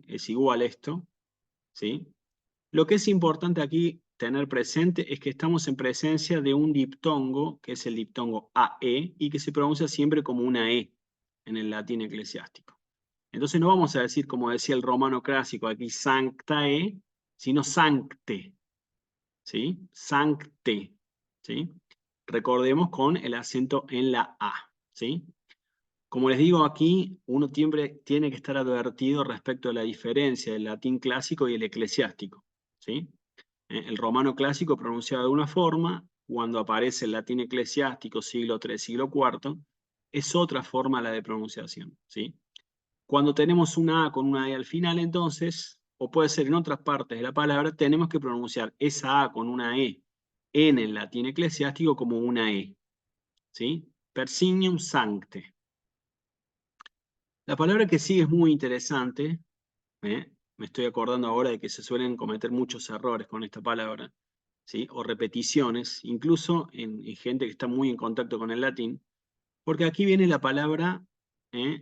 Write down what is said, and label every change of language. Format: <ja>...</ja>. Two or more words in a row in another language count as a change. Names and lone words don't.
<es>Es igual esto, ¿sí? Lo que es importante aquí tener presente es que estamos en presencia de un diptongo, que es el diptongo AE, y que se pronuncia siempre como una E en el latín eclesiástico. Entonces no vamos a decir, como decía el romano clásico, aquí sanctae, sino sancte, ¿sí? Sancte, ¿sí? Recordemos con el acento en la A, ¿sí? Como les digo aquí, uno siempre tiene que estar advertido respecto a la diferencia del latín clásico y el eclesiástico, ¿sí? El romano clásico pronunciado de una forma, cuando aparece el latín eclesiástico siglo III, siglo IV, es otra forma la de pronunciación, ¿sí? Cuando tenemos una A con una E al final, entonces, o puede ser en otras partes de la palabra, tenemos que pronunciar esa A con una E en el latín eclesiástico como una E, ¿sí?</es> <la>Persinium sancte.</la> <es>La palabra que sigue es muy interesante, ¿eh? Me estoy acordando ahora de que se suelen cometer muchos errores con esta palabra, ¿sí? O repeticiones, incluso en gente que está muy en contacto con el latín, porque aquí viene la palabra ¿eh?</es>